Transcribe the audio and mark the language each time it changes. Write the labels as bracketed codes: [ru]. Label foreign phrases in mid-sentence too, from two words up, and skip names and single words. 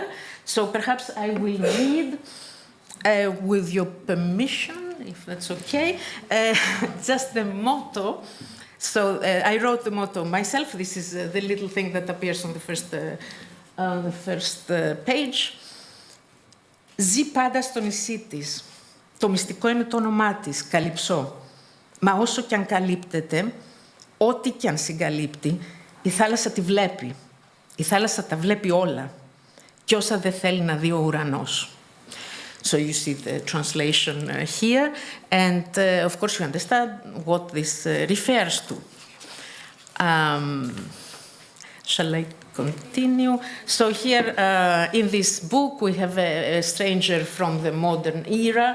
[en] So perhaps I will read, with your permission, if that's okay, just the motto. So I wrote the motto myself. This is the little thing that appears on the first page. [el] Ζει πάντα στο νησί της. Το μυστικό είναι το όνομά της, Καλυψό. Μα όσο κι αν καλύπτεται, ό,τι κι αν συγκαλύπτει, η θάλασσα τη βλέπει. Η θάλασσα τα βλέπει όλα. Κι όσα δεν θέλει να δει ο ουρανός. [en] So you see the translation here, and of course you understand what this refers to. Shall I continue? So here in this book we have a stranger from the modern era.